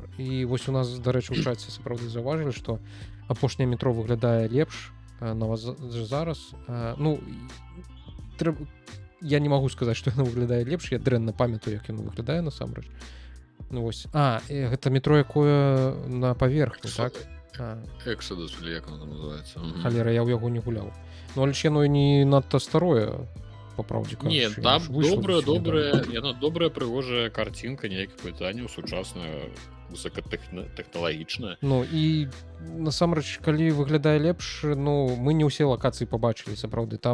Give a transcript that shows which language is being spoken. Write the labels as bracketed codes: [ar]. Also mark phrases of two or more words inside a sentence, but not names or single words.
[be] І вось у нас, дарэчы, у чаце сапраўды заўважылі, што апошняе метро выглядае лепш зараз. Ну, я не магу сказаць, што яно выглядае лепш, я дрэнна памятаю, як яно выглядае насамрэч. Ну вось. Гэта метро, якое на паверхні, так? Exodus, [ru] или як оно там называется. [be] Халера, я ў яго не гуляў. Ну, але ж яно не надта старое, па праўдзе кажучы. Не, там добрая, яно добрая, прыгожая картинка, ніякіх пытанняў, сучасная, высокатэхналагічная. Ну, і насамрэч, калі выглядае лепш, ну, мы не ўсе лакацыі пабачылі, сапраўды.